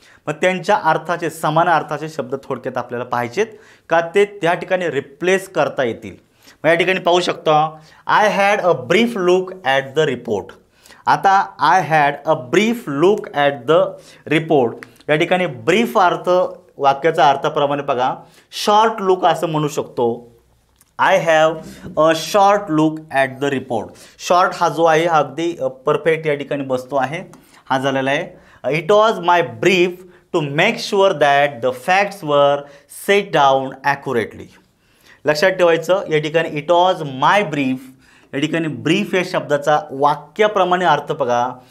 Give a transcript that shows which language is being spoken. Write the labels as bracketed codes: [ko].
[mr] मग त्यांच्या अर्थाचे समान अर्थाचे शब्द थोडक्यात आपल्याला पाहिजेत का ते त्या ठिकाणी रिप्लेस करता येतील. मग या ठिकाणी पाहू शकता [en] I had a brief look at the report. [mr] आता [en] I had a brief look at the report. [mr] या ठिकाणी ब्रीफ अर्थ वाक्याचा अर्थाप्रमाणे बघा शॉर्ट लुक असं म्हणू शकतो. [en] I have a short look at the report. [mr] Short हा जो आहे हा अगदी परफेक्ट या ठिकाणी बसतो आहे, हा झालेला आहे. [en] It was my brief to make sure that the facts were set down accurately. [mr] लक्षात ठेवायचं या ठिकाणी [en] It was my brief. [mr] या ठिकाणी ब्रीफ या शब्दाचा वाक्याप्रमाणे अर्थ बघा.